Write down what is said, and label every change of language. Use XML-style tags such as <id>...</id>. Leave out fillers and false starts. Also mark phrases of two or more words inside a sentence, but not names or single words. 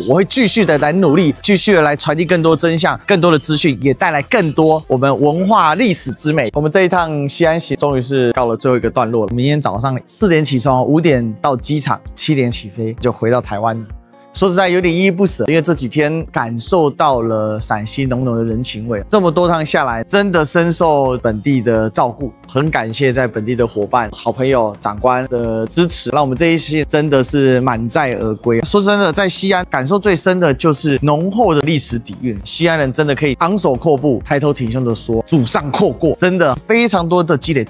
<zh>我會繼續的來努力，繼續的來傳遞更多真相、更多的資訊，也帶來更多我們文化歷史之美。我們這一趟西安行終於是告了最後一個段落了。明天早上4點起床，5點到機場，7點起飛，就回到台灣了。說實在有點依依不捨，因為這幾天感受到了陝西濃濃的人情味。這麼多趟下來，真的深受本地的照顧，很感謝在本地的夥伴、好朋友、長官的支持，讓我們這一次真的是滿載而歸。說真的，在西安感受最深的就是濃厚的歷史底蘊。西安人真的可以昂首闊步、抬頭挺胸的說祖上闊過，真的非常多的積累。</zh>